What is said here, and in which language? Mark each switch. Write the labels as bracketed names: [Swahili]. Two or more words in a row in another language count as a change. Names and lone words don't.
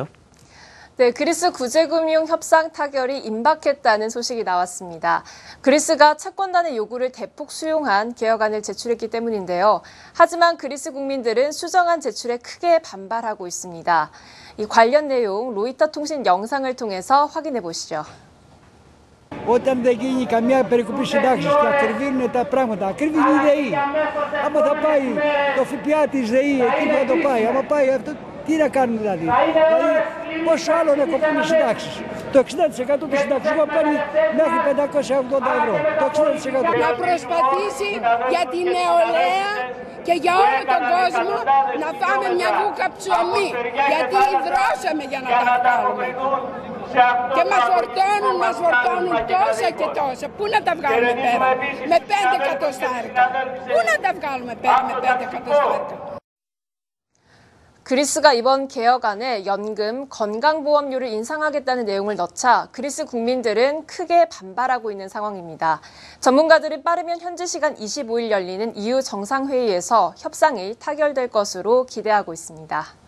[Korean] 네, 그리스 구제금융 협상 타결이 임박했다는 소식이 나왔습니다. 그리스가 채권단의 요구를 대폭 수용한 개혁안을 제출했기 때문인데요. 하지만 그리스 국민들은 수정안 제출에 크게 반발하고 있습니다. 이 관련 내용 로이터 통신 영상을 통해서 확인해 보시죠. [Greek] Όταν δεν γίνει καμιά περικοπή συντάξεως και ακριβήνουν τα πράγματα, ακριβήνει η ΔΕΗ. Άμα θα πάει το ΦΠΑ της ΔΕΗ, εκεί θα το πάει. Άμα πάει αυτό, τι να κάνουν δηλαδή. Δηλαδή, πόσο άλλο να κοπούν οι συντάξεις. Το 60% του συνταξιού παίρνει μέχρι 580 ευρώ. Το 60%. Να προσπαθήσει για την νεολαία και για όλο τον κόσμο να φάμε μια βούκα ψωμί. Γιατί υδρώσαμε για να τα βγάλουμε. Και μας φορτώνουν τόσα και τόσα. Πού να τα βγάλουμε πέρα με 5 εκατοστάρικα. Πού να τα βγάλουμε πέρα με 5 εκατοστάρικα. [Korean] 그리스가 이번 개혁안에 연금, 건강보험료를 인상하겠다는 내용을 넣자 그리스 국민들은 크게 반발하고 있는 상황입니다. 전문가들은 빠르면 현지 시간 25일 열리는 EU 정상회의에서 협상이 타결될 것으로 기대하고 있습니다.